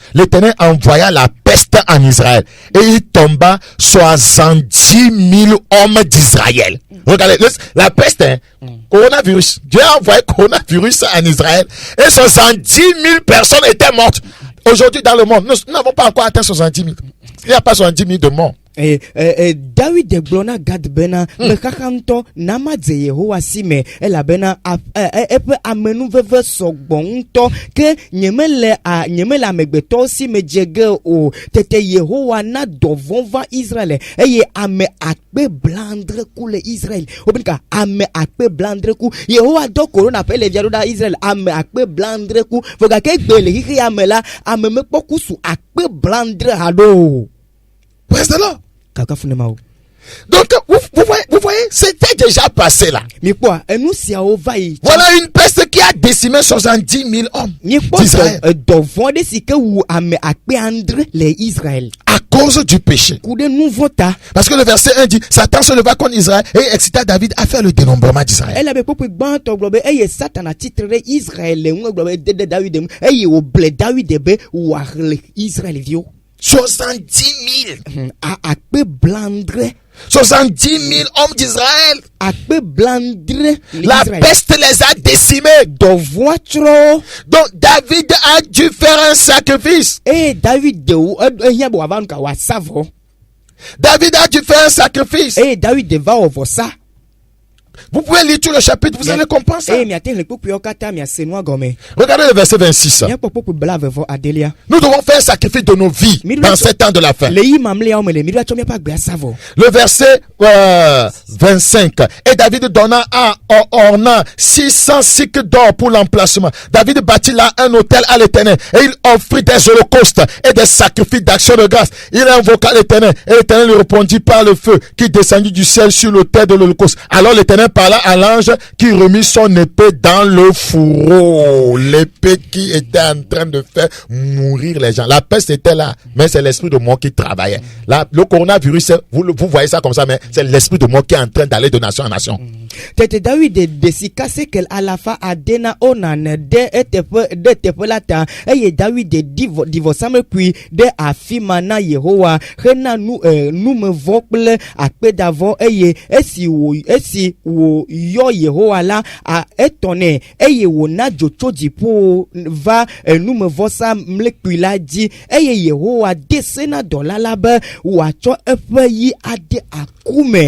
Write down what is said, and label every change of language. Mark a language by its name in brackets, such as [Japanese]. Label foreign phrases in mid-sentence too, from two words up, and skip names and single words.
[French] L'Éternel envoya la peste en Israël, et il tomba 70 000 hommes d'Israël. Regardez, la peste, coronavirus. Dieu a envoyé coronavirus en Israël, et 70 000 personnes étaient mortes. Aujourd'hui, dans le monde, nous n'avons pas encore atteint 70 000. Il n'y a pas 70 000 de morts. [Ewe] David de Blona Gad Bena, me kakanto namadze Yehowa sime, ela bena epe amenu veve sogbonto, ke nyemele megbeto si me jege o, tete Yehowa na dovon va Israël, eye ame akpe blandre ku le Israël, obinka ame akpe blandre ku, Yehowa do korona pe le viado da Israël, ame akpe blandre ku, foga ke gbele hiki ame la, ame me poku su akpe blandre hado. [English] Praise the Lord. [French] Donc, vous voyez, c'était déjà passé là. [Ewe] mikpɔ enu siawo va yi. [French] Voilà une peste qui a décimé 70 000 hommes d'Israël. [Ewe] mikpɔ dɔvɔn de si ke wu ame akpe andre le Israël. [French] À cause du péché. [Ewe] ku ɖe nu vɔ ta. [French] Parce que le verset 1 dit, Satan se leva contre Israël et excita David à faire le dénombrement d'Israël. [Ewe] ele be kpɔkpɔ gbãtɔ gblɔ be eye Satana tsitre ɖe Israël le ŋu gblɔ be dede David mu eye wòble David be wòaxlẽ Israelviwo. [French] 70 000. [Ewe] Akpe blandre. [French] 70 000 hommes d'Israël. [Ewe] Akpe blandre. [French] La peste les a décimés. [Ewe] Dɔvɔa tsrɔ. [French] Donc David a dû faire un sacrifice. [Ewe] Eye David de wo ehia be wòava nu ka wòasa vɔ. [French] David a dû faire un sacrifice. [Ewe] Eye David va wɔ vɔsa. [French] Vous pouvez lire tout le chapitre, vous allez comprendre ça. [Ewe] Eye miate le kpokpuiwo katã miase nua gɔme. [French] Regardez le verset 26. [Ewe] Miakpɔ kpokpu blavevɔ adelia. [French] Nous devons faire un sacrifice de nos vies dans ces temps de la fin. [Ewe] Le yi mamlɛawo me le mi ɖo atsɔ miaƒe agbe asa vɔ. [French] Le verset 25. Et David donna à Ornan 600 cycles d'or pour l'emplacement. David bâtit là un autel à l'Éternel et il offrit des holocaustes et des sacrifices d'action de grâce. Il invoqua l'Éternel et l'Éternel lui répondit par le feu qui descendit du ciel sur l'autel de l'holocauste. Alors l'Éternel parla à l'ange qui remit son épée dans le fourreau. L'épée qui était en train de faire mourir les gens. La peste était là, mais c'est l'esprit de mort qui travaillait. Là, le coronavirus, vous voyez ça comme ça, mais c'est l'esprit de mort qui est en train d'aller de nation en nation. [Ewe] Tete David de sika sekel alafa adena onan de teƒe la ta eye David di vɔsamlekpui de afi ma na Yehowa hena numevɔ kple akpedavɔ eye esi wòyɔ Yehowa la etɔnɛ eye wòna dzo tso dziƒo va numevɔsa mlekpui la dzi eye Yehowa de se na dɔla la be wòatsɔ eƒe yi ade akume.